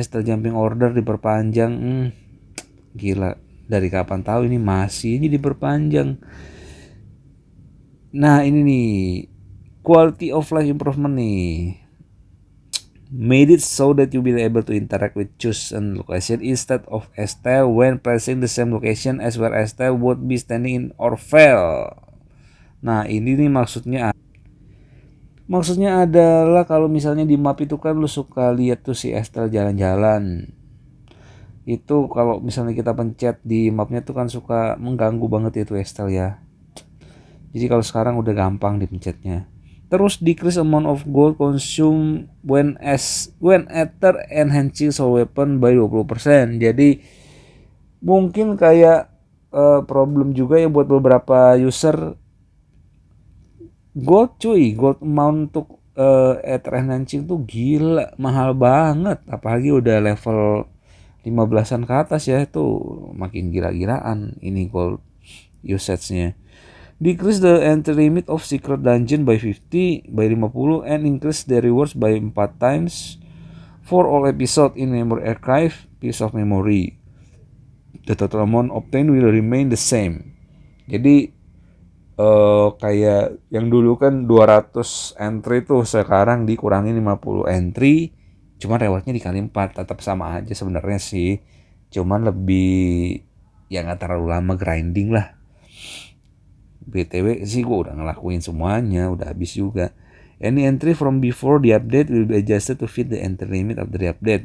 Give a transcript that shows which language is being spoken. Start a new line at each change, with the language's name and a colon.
Indonesian: Estelle jumping order diperpanjang, gila, dari kapan tahu ini masih ini diperpanjang. Nah ini nih,
English: quality of life improvement nih, made it so that you will be able to interact with chosen location instead of Estelle when pressing the same location as where Estelle would be standing in Orville.
Indonesian: Nah ini nih maksudnya adalah kalau misalnya di map itu kan lu suka lihat tuh si Estelle jalan-jalan. Itu kalau misalnya kita pencet di mapnya tuh kan suka mengganggu banget itu Estelle ya. Jadi kalau sekarang udah gampang dipencetnya.
English: Terus decrease amount of gold consumed when after enhancing soul weapon by 20%.
Indonesian: Jadi mungkin kayak problem juga ya buat beberapa user. Gold amount untuk Ether enhancing tuh gila, mahal banget. Apalagi udah level 15-an ke atas ya, itu makin gila-gilaan ini gold usage-nya.
English: Decrease the entry limit of secret dungeon by 50 by 50 and increase the rewards by 4 times for all episode in memory archive piece of memory. The total amount obtained will remain the same.
Indonesian: Jadi kayak yang dulu kan 200 entry tuh sekarang dikurangi 50 entry, cuman rewardnya dikali 4, tetap sama aja sebenarnya sih, cuman lebih ya nggak terlalu lama grinding lah. BTW sih gue udah ngelakuin semuanya, udah habis juga.
English: Any entry from before the update will be adjusted to fit the entry limit of the update.